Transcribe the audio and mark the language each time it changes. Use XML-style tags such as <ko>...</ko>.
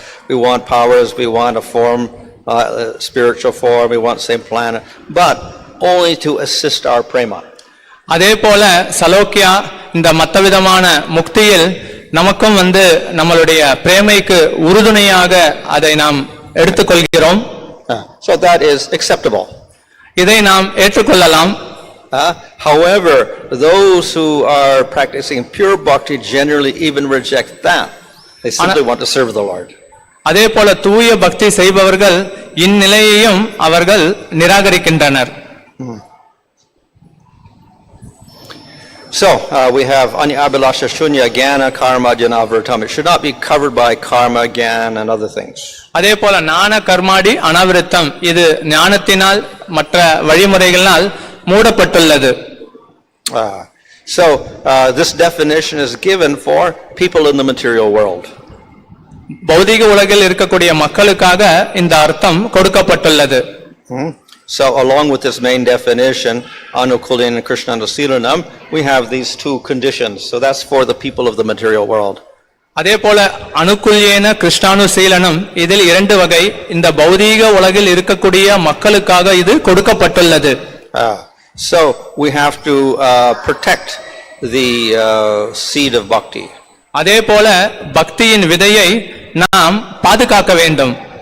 <en>We want powers, we want a form, spiritual form, we want same planet, but only to assist our prema.</en> <ta>அதே போல சலோக்கியா இந்த மற்ற விதமான முக்தியில் நமக்கும் நம்மளுடைய பிரேமைக்கு உறுதுணையாக அதை நாம் எடுத்துக்கொள்கிறோம்.</ta> <en>So that is acceptable.</en> <ta>இதை நாம் ஏற்றுக்கொள்ளலாம்.</ta> <en>However, those who are practicing pure bhakti generally even reject that. They simply want to serve the Lord.</en> <ta>அதே போல தூய பக்தி செய்பவர்கள் இந்நிலையையும் அவர்கள் நிராகரிக்கின்றனர்.</ta> <en>So we have</en> <sa>anyabhilasha shunya jnana karma janavritam.</sa> <en>It should not be covered by karma, jnana and other things.</en> <ta>அதே போல ஞான கர்மாடி அனாவிருத்தம், இது ஞானத்தினால் மற்ற வழிமுறைகளால் மூடப்பட்டுள்ளது.</ta> <en>So this definition is given for people in the material world.</en> <ta>பௌதிக உலகில் இருக்கக்கூடிய மக்களுக்காக இந்த அர்த்தம் கொடுக்கப்பட்டுள்ளது.</ta> <en>So along with this main definition, anukulinam and krishnanasilanam, we have these 2 conditions. So that's for the people of the material world.</en> <ta>அதே போல அனுக்குல்யேன கிருஷ்டானுசீலனம் இதில் இரண்டு வகை. இந்த பௌதீக உலகில் இருக்கக்கூடிய மக்களுக்காக இது கொடுக்கப்பட்டுள்ளது.</ta> <en>So we have to protect the seed of bhakti.</en> <ta>அதே போல பக்தியின் விதையை நாம் பாதுகாக்க வேண்டும்.</ta>